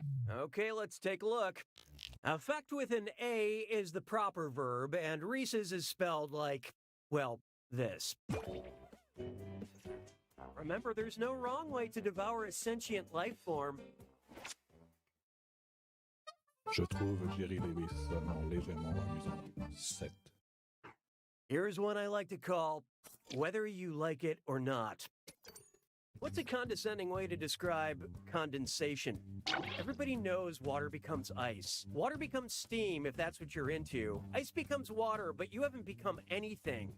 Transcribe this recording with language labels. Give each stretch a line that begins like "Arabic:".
English: Okay, let's take a look. Affect with an A is the proper verb, and Reese's is spelled like, well, this. Remember, there's no wrong way to devour a sentient life form.
French: Je trouve Jerry Davis seulement légèrement amusant.
English: 7. Here's one I like to call Whether You Like It or Not. What's a condescending way to describe condensation? Everybody knows water becomes ice. Water becomes steam if that's what you're into. Ice becomes water, but you haven't become anything.